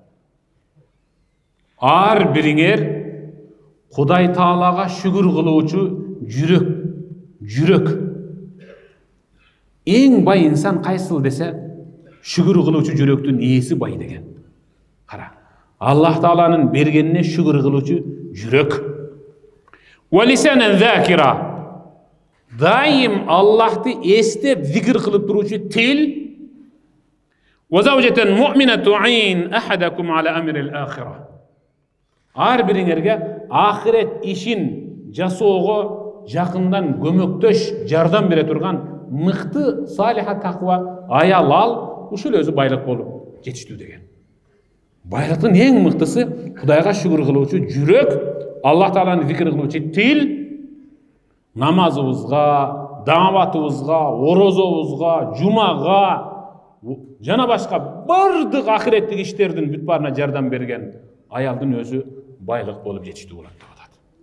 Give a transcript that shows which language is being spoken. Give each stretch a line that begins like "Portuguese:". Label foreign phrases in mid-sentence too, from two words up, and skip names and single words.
Kyrgyz: Ар бириңер Кудай Таалага шүгүр кылуучу жүрөк. Эң бай инсан кайсыл десе, шүгүр кылуучу жүрөктүн ээси бай деген. Кара. Аллах Тааланын бергенине шүгүр кылуучу жүрөк.
Arabic: ولسانا ذاكرا.
Kyrgyz: Даим Аллахты эстеп, зикир кылып туруучу тил.
Arabic: وزوجة مؤمنة تعين أحدكم على أمر الآخرة.
Kyrgyz: Ар бириңерге ахирет ишин жасоого жакындан көмөктөш, жардам бере турган мыкты, салиха, таква аял ал, ушул өзү байлык болуп жетиштүү деген. Байлыктын эң мыктысы Кудайга шүгүр кылуучу жүрөк, Аллах Тааланы зикир кылуучу тил, намазыбызга, дааватыбызга, орозобузга, жумага жана башка бардык ахиреттик иштердин бүт баарына жардам берген аялдын өзү байлык болуп жетиштүү болот деп атат.